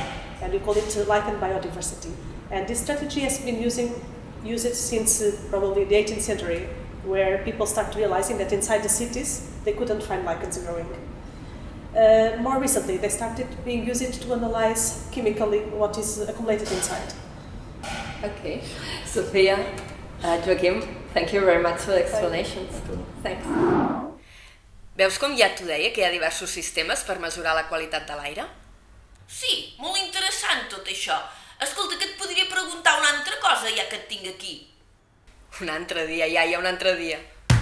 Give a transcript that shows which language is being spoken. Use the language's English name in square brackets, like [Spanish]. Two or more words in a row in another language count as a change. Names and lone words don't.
[English] And we call it lichen biodiversity. And this strategy has been used since probably the 18th century, where people start realizing that inside the cities they couldn't find lichens growing. More recently, they started being used to analyze chemically what is accumulated inside. Okay. Sophia, Joaquim, thank you very much for the explanations. Thanks. [Catalan] Veus com ja t'ho deia, que hi ha diversos sistemes per mesurar la qualitat de l'aire? Sí, molt interessant tot això. Escolta, que et podria preguntar una altra cosa ja que et tinc aquí. Un altre dia, iaia, un altre dia.